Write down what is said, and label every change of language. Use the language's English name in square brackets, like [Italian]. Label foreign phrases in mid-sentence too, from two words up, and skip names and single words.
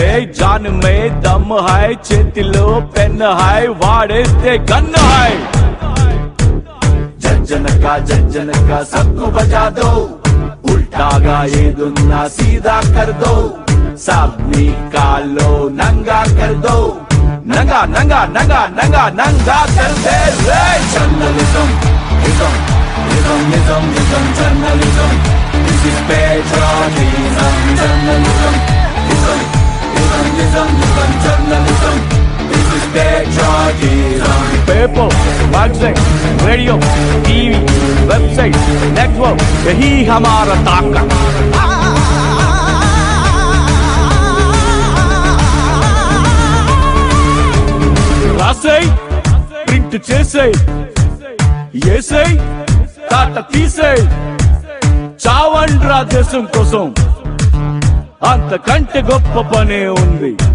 [Hindi] जान में दम है, [Telugu] చేతిలో పెన్ హాయ్, వాడేస్తే గన్ హాయ్. [Hindi] जज्जन का सबको बजा दो, [Telugu] ఉల్టాగా ఏదున్నా [Hindi] सीधा कर दो. सबनी कालो नंगा कर दो, नंगा नंगा नंगा नंगा नंगा कर दे रे. [English] Journalism journalism. This is patriotism, journalism, journalism. This is patriotism. Paper, magazine, radio, TV, website, network, [Hindi] यही हमारा ताकत. [Telugu] రాసేయ్, ప్రింట్ చేసేయ్, ఏసేయ్, తాట తీసేయ్. చావండ్రా దేశం కోసం, అంతకంటే గొప్ప పనే ఉంది.